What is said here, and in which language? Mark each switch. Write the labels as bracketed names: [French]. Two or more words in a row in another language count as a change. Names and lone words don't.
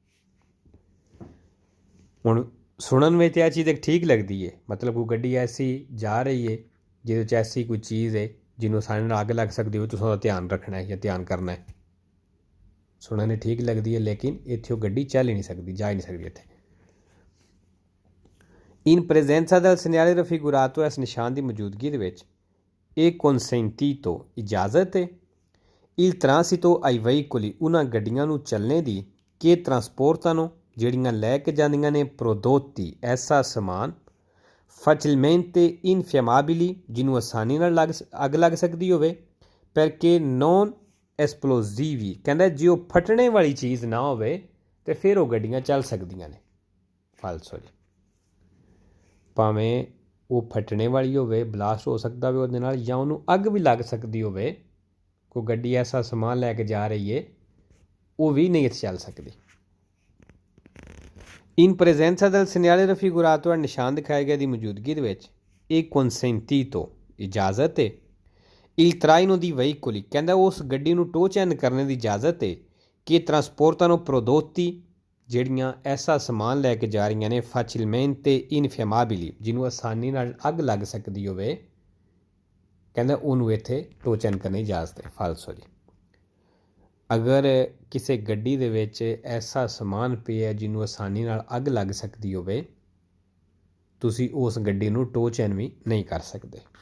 [Punjabi] ਹੁਣ ਸੁਣਨ ਵਿੱਚ ਇਹ ਚੀਜ਼ ਇੱਕ ਠੀਕ ਲੱਗਦੀ ਹੈ, ਮਤਲਬ ਕੋਈ ਗੱਡੀ ਐਸੀ ਜਾ ਰਹੀ ਹੈ ਜਿਹਦੇ ਵਿੱਚ ਐਸੀ ਕੋਈ ਚੀਜ਼ ਹੈ ਜਿਹਨੂੰ ਆਸਾਨੀ ਨਾਲ ਅੱਗ ਲੱਗ ਸਕਦੀ ਹੋਵੇ, ਤੁਸੀਂ ਉਹਦਾ ਧਿਆਨ ਰੱਖਣਾ ਹੈ ਜਾਂ ਧਿਆਨ ਕਰਨਾ ਹੈ। ਸੁਣਨ ਨੂੰ ਠੀਕ ਲੱਗਦੀ ਹੈ, ਲੇਕਿਨ ਇੱਥੇ ਉਹ ਗੱਡੀ ਚੱਲ ਹੀ ਨਹੀਂ ਸਕਦੀ, ਜਾ ਹੀ ਨਹੀਂ ਸਕਦੀ ਇੱਥੇ। [Italian] in presenza del segnale raffigurato [Punjabi] ਇਸ ਨਿਸ਼ਾਨ ਦੀ ਮੌਜੂਦਗੀ ਦੇ ਵਿੱਚ ਇਹ consentito ਇਜਾਜ਼ਤ ਹੈ। [Italian] il transito ai veicoli [Punjabi] ਉਹਨਾਂ ਗੱਡੀਆਂ ਨੂੰ ਚੱਲਣੇ ਦੀ [Italian] che trasportano [Punjabi] ਨੂੰ ਜਿਹੜੀਆਂ ਲੈ ਕੇ ਜਾਂਦੀਆਂ ਨੇ prodotti ਐਸਾ ਸਮਾਨ [Italian] facilmente infiammabili [Punjabi] ਜਿਹਨੂੰ ਆਸਾਨੀ ਨਾਲ ਅੱਗ ਲੱਗ ਸਕਦੀ ਹੋਵੇ, [Italian] perché non esplosivi [Punjabi] ਕਹਿੰਦਾ ਜੇ ਉਹ ਫਟਣੇ ਵਾਲੀ ਚੀਜ਼ ਨਾ ਹੋਵੇ ਤੇ ਫਿਰ ਉਹ ਗੱਡੀਆਂ ਚੱਲ ਸਕਦੀਆਂ ਨੇ। ਫਾਲਸੋ ਜੀ, ਭਾਵੇਂ ਉਹ ਫਟਣੇ ਵਾਲੀ ਹੋਵੇ, ਬਲਾਸਟ ਹੋ ਸਕਦਾ ਹੋਵੇ ਉਹਦੇ ਨਾਲ, ਜਾਂ ਉਹਨੂੰ ਅੱਗ ਵੀ ਲੱਗ ਸਕਦੀ ਹੋਵੇ, ਕੋਈ ਗੱਡੀ ਐਸਾ ਸਮਾਨ ਲੈ ਕੇ ਜਾ ਰਹੀ ਹੈ, ਉਹ ਵੀ ਨਹੀਂ ਇੱਥੇ ਚੱਲ ਸਕਦੀ। [Italian] in presenza del segnale raffigurato [Punjabi] ਨਿਸ਼ਾਨ ਦਿਖਾਇਆ ਗਿਆ ਦੀ ਮੌਜੂਦਗੀ ਦੇ ਵਿੱਚ ਇਹ consentito ਇਜਾਜ਼ਤ ਹੈ। [Italian] il traino di veicoli [Punjabi] ਕਹਿੰਦਾ ਉਸ ਗੱਡੀ ਨੂੰ [English] tow chain [Punjabi] ਕਰਨ ਦੀ ਇਜਾਜ਼ਤ ਹੈ [Italian] che trasportano prodotti [Punjabi] ਜਿਹੜੀਆਂ ਐਸਾ ਸਮਾਨ ਲੈ ਕੇ ਜਾ ਰਹੀਆਂ ਨੇ [Italian] facilmente infiammabili [Punjabi] ਜਿਹਨੂੰ ਆਸਾਨੀ ਨਾਲ ਅੱਗ ਲੱਗ ਸਕਦੀ ਹੋਵੇ, ਕਹਿੰਦਾ ਉਹਨੂੰ ਇੱਥੇ [English] tow chain [Punjabi] ਕਰਨ ਦੀ ਇਜਾਜ਼ਤ ਹੈ। ਫਾਲਸੋ ਜੀ, ਅਗਰ ਕਿਸੇ ਗੱਡੀ ਦੇ ਵਿੱਚ ਐਸਾ ਸਮਾਨ ਪਿਆ ਜਿਹਨੂੰ ਆਸਾਨੀ ਨਾਲ ਅੱਗ ਲੱਗ ਸਕਦੀ ਹੋਵੇ, ਤੁਸੀਂ ਉਸ ਗੱਡੀ ਨੂੰ [English] tow chain [Punjabi] ਵੀ ਨਹੀਂ ਕਰ ਸਕਦੇ।